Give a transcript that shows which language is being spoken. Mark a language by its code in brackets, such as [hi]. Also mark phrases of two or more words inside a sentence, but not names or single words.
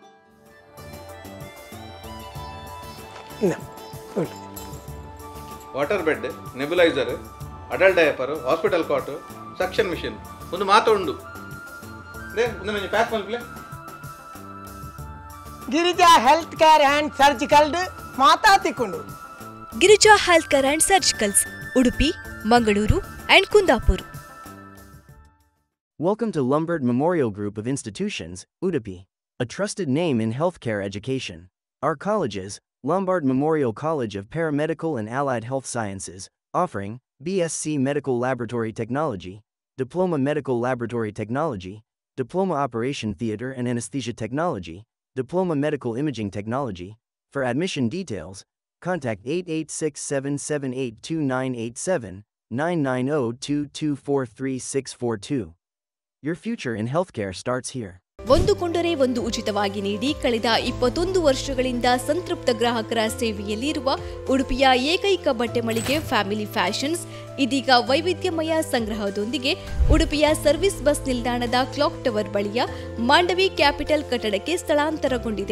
[en] water bed, nebulizer, adult diaper, hospital cot, suction machine, [tcy] ಒಂದು ಮಾತ ಉಂಡು. ಪ್ಯಾಕ್ ಮಲ್ಪಲೆ ಗಿರಿಜಾ ಹೆಲ್ತ್ ಕೇರ್ ಅಂಡ್ ಸರ್ಜಿಕಲ್ ಮಾತಾ ತಿಕ್ಕೊಂಡು. ಗಿರಿಜಾ ಹೆಲ್ತ್ ಕೇರ್ ಅಂಡ್ ಸರ್ಜಿಕಲ್ಸ್, ಉಡುಪಿ, ಮಂಗಳೂರು and Kundapur. [en] Welcome to Lombard Memorial Group of Institutions, Udupi, a trusted name in healthcare education. Our colleges, Lombard Memorial College of Paramedical and Allied Health Sciences, offering BSc Medical Laboratory Technology, Diploma Medical Laboratory Technology, Diploma Operation Theater and Anesthesia Technology, Diploma Medical Imaging Technology. For admission details, contact 8867782987, 9902243642. Your future in healthcare starts here. [kn] ಒಂದು ಕೊಂಡರೆ ಒಂದು ಉಚಿತವಾಗಿ ನೀಡಿ ಕಳೆದ 21 ವರ್ಷಗಳಿಂದ ಸಂತೃಪ್ತ ಗ್ರಾಹಕರ ಸೇವೆಯಲ್ಲಿರುವ ಉಡುಪಿಯ ಏಕೈಕ ಬಟ್ಟೆ ಮಳಿಗೆ ಫ್ಯಾಮಿಲಿ ಫ್ಯಾಷನ್ಸ್ ಇದೀಗ ವೈವಿಧ್ಯಮಯ ಸಂಗ್ರಹದೊಂದಿಗೆ ಉಡುಪಿಯ [en] service bus [kn] ನಿಲ್ದಾಣದ [en] clock tower [kn] ಬಳಿಯ ಮಾಂಡವಿ ಕ್ಯಾಪಿಟಲ್ ಕಟ್ಟಡಕ್ಕೆ ಸ್ಥಳಾಂತರಗೊಂಡಿದೆ.